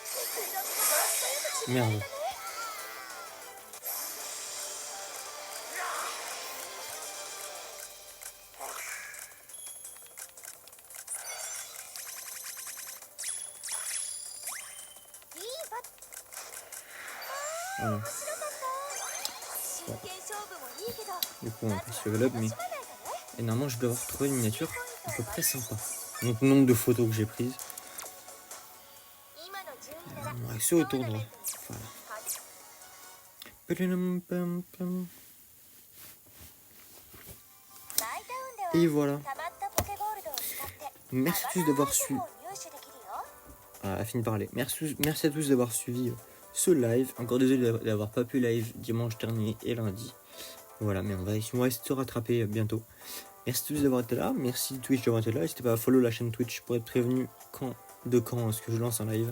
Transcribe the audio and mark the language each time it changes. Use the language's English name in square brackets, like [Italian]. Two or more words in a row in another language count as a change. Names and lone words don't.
[Japanese] プロとよく違いだね。 いいバッ。 [French] Voilà. [Japanese] 面白かった。真剣勝負もいいけど、 [French] Du coup, on [Japanese] ま [French] passe [Japanese] ず [English] level [Japanese] は [English] up, [Japanese] 楽 [French] mais [Japanese] しまないとね。 [French] et normalement, je dois avoir trouvé une miniature à peu près sympa. Donc, nombre de photos que j'ai prises. [Japanese] 今の順位なら [French] On va rester au tournoi. Voilà. [Japanese] 大タウンで は [French] Et voilà. [Japanese] たまったポケゴールドを使って [French] Merci à tous d'avoir suivi. [Japanese] アバターアイテムを入手できるよ。 [French] Ah, fini de parler. Merci à tous d'avoir suivi ce live. Encore désolé d'avoir pas pu live dimanche dernier et lundi. Voilà, mais on va essayer de se rattraper bientôt. Merci à tous d'avoir été là. Merci Twitch d'avoir été là. N'hésitez pas à follow la chaîne Twitch pour être prévenu quand est-ce que je lance un live.